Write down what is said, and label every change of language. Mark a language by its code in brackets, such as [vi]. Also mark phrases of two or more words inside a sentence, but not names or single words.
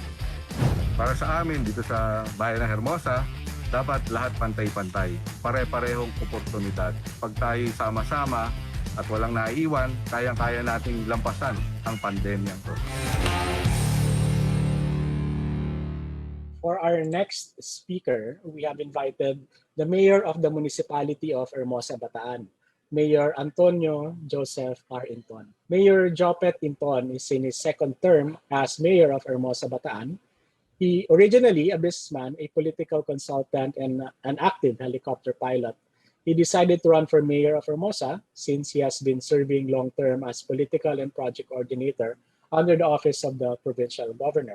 [tl] Para sa amin dito sa bayan ng Hermosa, dapat lahat pantay-pantay, pare-parehong oportunidad. Pag tayo sama-sama at walang naiiwan, kayang-kaya nating lampasan ang pandemyang to. [en] For our next speaker, we have invited the Mayor of the Municipality of Hermosa, Bataan, Mayor Antonio Joseph R. Inton. Mayor Jopet Inton is in his second term as Mayor of Hermosa, Bataan. He originally a businessman, a political consultant, and an active helicopter pilot. He decided to run for Mayor of Hermosa since he has been serving long-term as political and project coordinator under the office of the provincial governor.